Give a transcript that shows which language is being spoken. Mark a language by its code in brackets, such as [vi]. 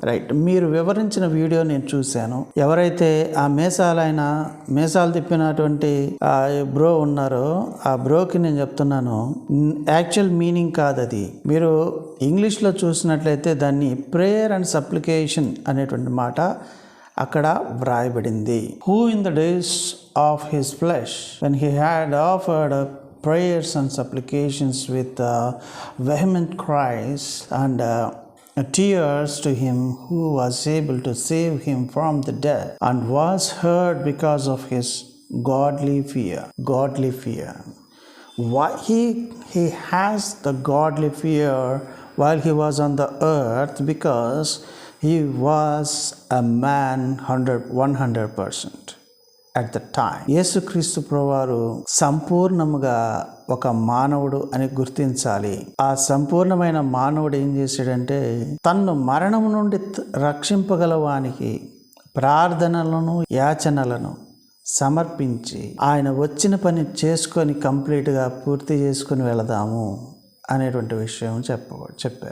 [te] Right, మీరు వివరించిన video నేను చూశాను. ఎవరైతే ఆ మీసాలు తిప్పినటువంటి బ్రో ఉన్నారో ఆ బ్రోకి నేను చెప్తున్నాను, యాక్చువల్ మీనింగ్ కాదు అది. మీరు ఇంగ్లీష్లో చూసినట్లయితే దాన్ని ప్రేయర్ అండ్ సప్లికేషన్ అనేటువంటి మాట అక్కడ వ్రాయబడింది. [en] Who in the days of his flesh, when he had offered prayers and supplications with vehement cries and tears to him who was able to save him from the death, and was heard because of his godly fear. Why he has the godly fear while he was on the earth? Because he was a man 100% at the time. [te] యేసుక్రీస్తు ప్రభువారు సంపూర్ణముగా ఒక మానవుడు అని గుర్తించాలి. ఆ సంపూర్ణమైన మానవుడు ఏం చేశాడంటే, తన్ను మరణం నుండి రక్షింపగలవానికి ప్రార్థనలను యాచనలను సమర్పించి ఆయన వచ్చిన పని చేసుకొని కంప్లీట్గా పూర్తి చేసుకొని వెళదాము అనేటువంటి విషయం చెప్పారు.